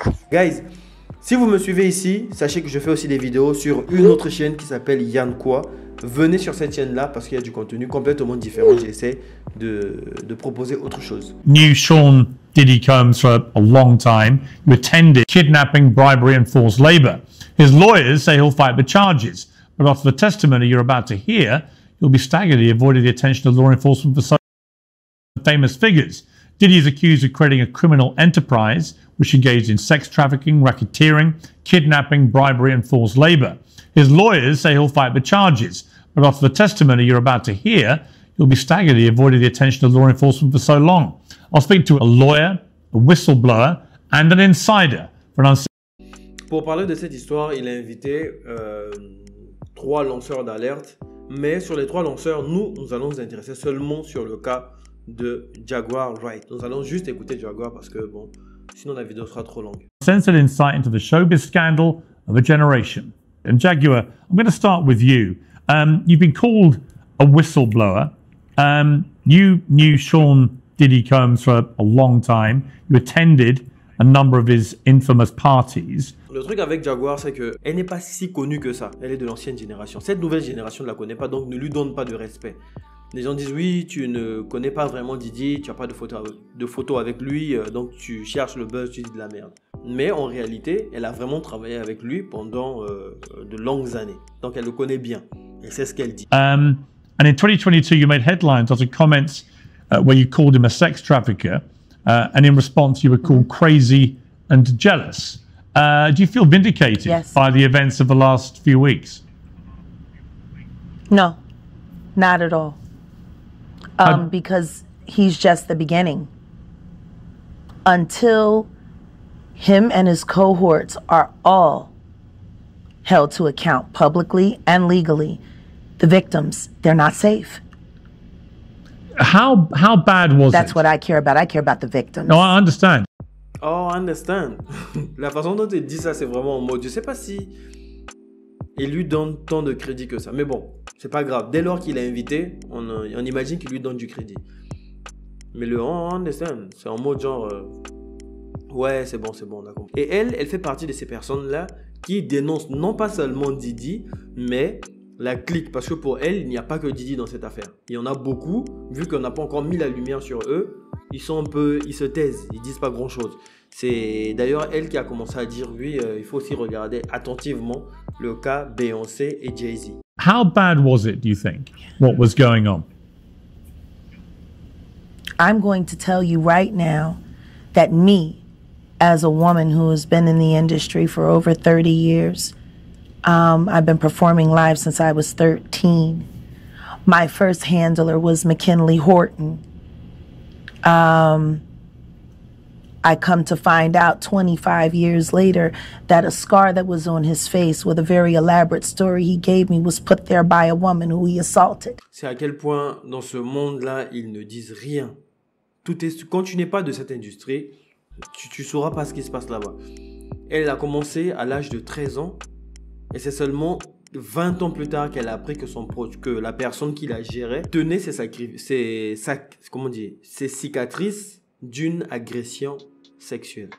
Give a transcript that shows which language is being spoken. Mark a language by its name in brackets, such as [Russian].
[French] Guys, si vous me suivez ici, sachez que je fais aussi des vidéos sur une autre chaîne qui s'appelle Yann Quoi. Venez sur cette chaîne-là parce qu'il y a du contenu complètement différent. J'essaie de proposer autre chose. [English] Knew Sean Diddy Combs for a long time. You attended kidnapping, bribery and forced labor. His lawyers say he'll fight the charges. But after the testimony you're about to hear, you'll be staggered he avoided the attention of law enforcement for so famous figures. Diddy is accused of creating a criminal enterprise which engaged in sex trafficking, racketeering, kidnapping, bribery and forced labor. His lawyers say he'll fight the charges, but after the testimony you're about to hear, you'll be staggered he avoided the attention of law enforcement for so long. I'll speak to a lawyer, a whistleblower and an insider for an [French] Pour parler de cette histoire, il a invité 3 lanceurs d'alerte, mais sur les 3 lanceurs, nous allons nous intéresser seulement sur le cas de Jaguar Wright. Nous allons juste écouter Jaguar parce que bon, sinon la vidéo sera trop longue. [English] Censored insight into the showbiz scandal of a generation. And Jaguar, I'm going to start with you. You've been called a whistleblower. You knew Sean Diddy Combs for a long time. You attended a number of his infamous parties. [French] Le truc avec Jaguar, c'est qu'elle n'est pas si connue que ça. Elle est de l'ancienne génération. Cette nouvelle génération ne la connaît pas, donc ne lui donne pas de respect. Les gens disent oui, tu ne connais pas vraiment Diddy, tu n'as pas de photo avec lui, donc tu cherches le buzz, tu dis de la merde. Mais en réalité, elle a vraiment travaillé avec lui pendant de longues années. Donc elle le connaît bien. Et c'est ce qu'elle dit. [English] And in 2022, you made headlines after comments where you called him a sex trafficker. And in response, you were called crazy and jealous. Do you feel vindicated by the events of the last few weeks? No, not at all. Because he's just the beginning. Until him and his cohorts are all held to account publicly and legally, the victims, they're not safe. How bad was it? That's what I care about. I care about the victims. No, I understand. Oh, I understand. [French] La façon dont il dit ça, c'est vraiment en mode, je sais pas si il lui donne tant de crédit que ça. Mais bon, c'est pas grave. Dès lors qu'il est invité, on imagine qu'il lui donne du crédit. Mais le on understand, c'est en mode genre, ouais, c'est bon, on a compris. Et elle fait partie de ces personnes-là qui dénonce non pas seulement Diddy, mais la clique. Parce que pour elle, il n'y a pas que Diddy dans cette affaire. Il y en a beaucoup, vu qu'on n'a pas encore mis la lumière sur eux, ils se taisent, ils disent pas grand-chose. C'est d'ailleurs elle qui a commencé à dire, oui, il faut aussi regarder attentivement le cas Beyoncé et Jay-Z. [English] How bad was it, do you think, what was going on? I'm going to tell you right now that me, as a woman who has been in the industry for over 30 years, I've been performing live since I was 13. My first handler was McKinley Horton. I come to find out 25 years later that a scar that was on his face with a very elaborate story he gave me was put there by a woman who he assaulted. [French] C'est à quel point dans ce monde-là, ils ne disent rien. Quand tu n'es pas de cette industrie, tu ne sauras pas ce qui se passe là-bas. Elle a commencé à l'âge de 13 ans et c'est seulement 20 ans plus tard qu'elle a appris que la personne qui la gérait tenait ses cicatrices d'une agression sexuelle.